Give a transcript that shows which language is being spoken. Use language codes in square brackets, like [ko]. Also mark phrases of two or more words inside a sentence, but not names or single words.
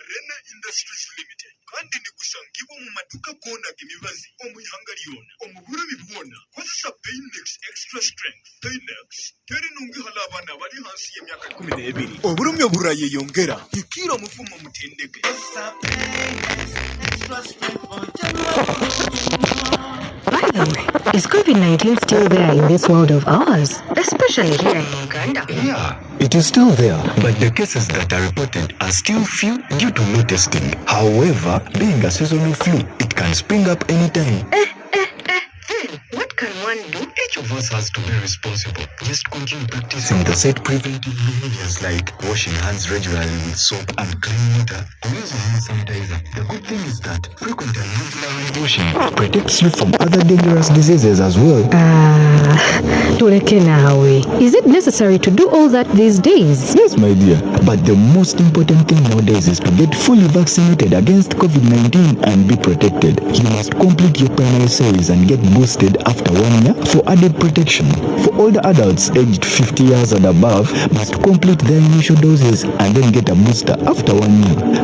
[nyo] Rene Industries Limited kandi ni gusangiwa mu maduka kona gimibazi omuyihanga lyona omuburo bibona kozesa Paynex [en] extra strength. [nyo] Paynex teri nungi hala abana bali hansi y'emyaka 12 oburumyo buraye yongera ikira mufumo mutendeke. [en] By the way, is COVID-19 still there in this world of ours, especially here in Uganda? Yeah, it is still there, but the cases that are reported are still few due to low testing. However, being a seasonal flu, it can spring up anytime. What can one do? Each of us has to be responsible. Just continue practicing the set preventive behaviors like washing hands regularly with soap and clean water, using hand sanitizer. The good thing is that frequent and regular hand washing protects you from other dangerous diseases as well. [nyo] Tuleke nawe. [en] Is it necessary to do all that these days? Yes, my dear. But the most important thing nowadays is to get fully vaccinated against COVID-19 and be protected. You must complete your primary series and get boosted after 1 year for added protection. For older adults aged 50 years and above must complete their initial doses and then get a booster after 1 year.